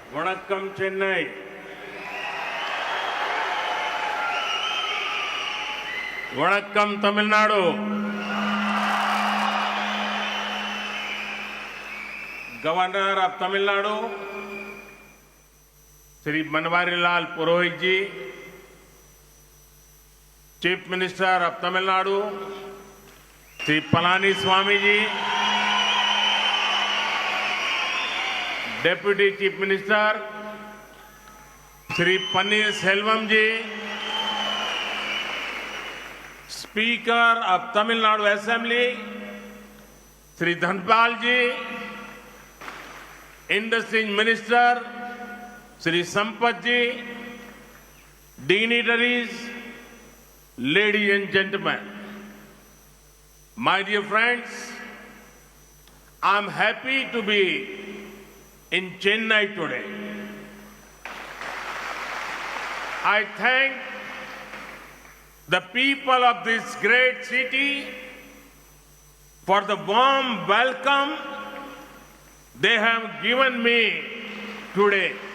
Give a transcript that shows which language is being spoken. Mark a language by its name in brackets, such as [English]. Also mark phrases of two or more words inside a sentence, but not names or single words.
[Tamil] வணக்கம் சென்னை. வணக்கம் தமிழ்நாடு. [English] Governor of Tamil Nadu Shri Banwari Lal Purohit ji, Chief Minister of Tamil Nadu Shri Palani Swami ji, Deputy Chief Minister Shri Panneer Selvam ji, Speaker of Tamil Nadu Assembly Shri Dhanpal ji, Industry Minister Shri Sampath ji, dignitaries, ladies and gentlemen, my dear friends, I am happy to be in Chennai today. I thank the people of this great city for the warm welcome they have given me today.